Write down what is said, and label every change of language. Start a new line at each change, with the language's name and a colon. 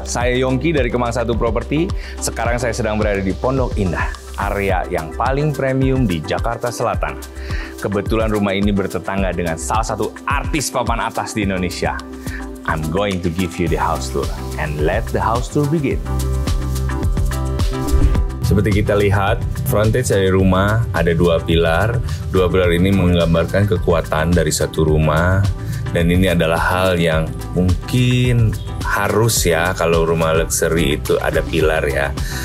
Indonesian: Saya Yongki dari Kemang Satu Properti. Sekarang saya sedang berada di Pondok Indah, area yang paling premium di Jakarta Selatan. Kebetulan rumah ini bertetangga dengan salah satu artis papan atas di Indonesia.
English: I'm going to give you the house tour, and let the house tour begin.
Indonesian: Seperti kita lihat, frontage dari rumah ada dua pilar. Dua pilar ini menggambarkan kekuatan dari satu rumah. Dan ini adalah hal yang mungkin harus ya kalau rumah luxury itu ada pilar ya.